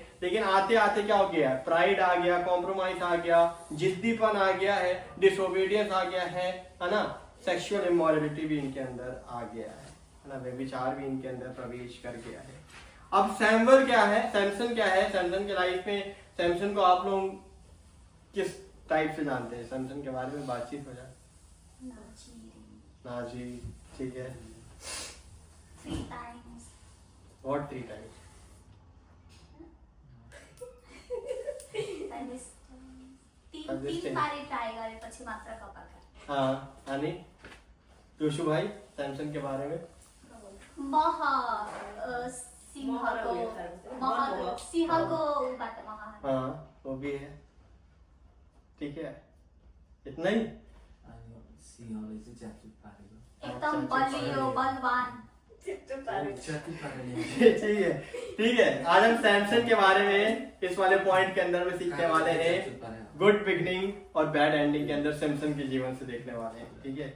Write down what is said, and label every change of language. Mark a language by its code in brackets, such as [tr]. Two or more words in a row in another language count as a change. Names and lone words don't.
[hi] लेकिन आते आते क्या हो गया, प्राइड आ गया, कॉम्प्रोमाइज आ गया, जिद्दीपन आ गया है, डिसोबीडियंस आ गया है ना, [en] sexual immorality [hi] भी इनके अंदर आ गया है ना, व्यभिचार भी इनके अंदर प्रवेश कर गया है। अब सैमुअल क्या है, सैमसन क्या है, सैमसन के लाइफ में, सैमसन को आप लोग किस टाइप से जानते हैं, सैमसन के बारे में बातचीत हो जाए। नाजी, ठीक है। [en] 3 times. What 3 times? [ne] तीन बारे ट्राई गरेपछि मात्र कपाल काट्यो। [hi] हाँ, अनि जोशु भाइ सैमसन के बारे में [ne] सिंहको उबाट मह। [hi] हाँ, वो भी है, ठीक है। इतना ही [ne] एकदम बलियो बलवान। [hi] ठीक है, ठीक है। आज हम सैमसन के बारे में इस वाले पॉइंट के अंदर में सीखने वाले हैं, [en] good beginning [hi] और [en] bad ending [hi] के अंदर सैमसन के जीवन से देखने वाले हैं, ठीक है।